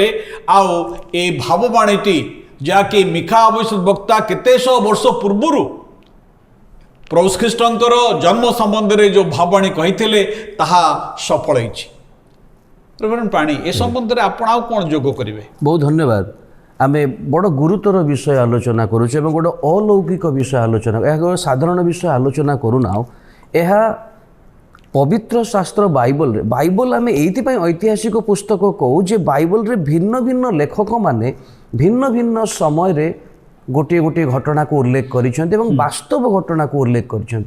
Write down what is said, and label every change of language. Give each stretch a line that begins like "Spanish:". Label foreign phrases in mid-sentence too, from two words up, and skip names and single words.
Odia: ଆଉ ଏ ଭାବବାଣୀଟି ଯାହାକି ମିଖା ଭବିଷ୍ୟଦ୍ବକ୍ତା କେତେଶହ ବର୍ଷ ପୂର୍ବରୁ ପ୍ରଭୁ ଖ୍ରୀଷ୍ଟଙ୍କର ଜନ୍ମ ସମ୍ବନ୍ଧରେ ଯେଉଁ ଭାବବାଣୀ କହିଥିଲେ ତାହା ସଫଳ ହୋଇଛି। ରେଭରେଣ୍ଡ ପାଣି, ଏ ସମ୍ବନ୍ଧରେ ଆପଣ ଆଉ କ'ଣ ଯୋଗ କରିବେ? ବହୁତ ଧନ୍ୟବାଦ। ଆମେ ବଡ଼ ଗୁରୁତର ବିଷୟ ଆଲୋଚନା କରୁଛୁ ଏବଂ ଗୋଟେ ଅଲୌକିକ ବିଷୟ ଆଲୋଚନା, ଏହା ଗୋଟେ ସାଧାରଣ ବିଷୟ ଆଲୋଚନା କରୁନାହୁଁ। ଏହା ପବିତ୍ର ଶାସ୍ତ୍ର ବାଇବଲରେ, ବାଇବଲ ଆମେ ଏଇଥିପାଇଁ ଐତିହାସିକ ପୁସ୍ତକ କହୁ ଯେ ବାଇବଲରେ ଭିନ୍ନ ଭିନ୍ନ ଲେଖକମାନେ ଭିନ୍ନ ଭିନ୍ନ ସମୟରେ ଗୋଟିଏ ଗୋଟିଏ ଘଟଣାକୁ ଉଲ୍ଲେଖ କରିଛନ୍ତି ଏବଂ ବାସ୍ତବ ଘଟଣାକୁ ଉଲ୍ଲେଖ କରିଛନ୍ତି।